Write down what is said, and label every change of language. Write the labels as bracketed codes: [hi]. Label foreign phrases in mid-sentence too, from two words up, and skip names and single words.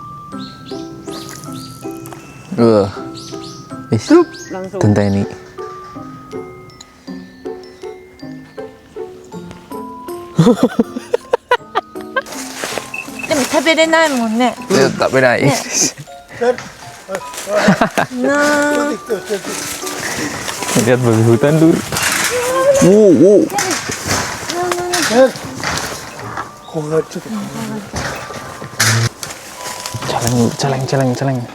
[id] Langsung. Tentang ini. [ja] Tapi 食べれないもんね。 [id] Tak beda. Nah, Lihat babi hutan dulu. Wow. Celeng.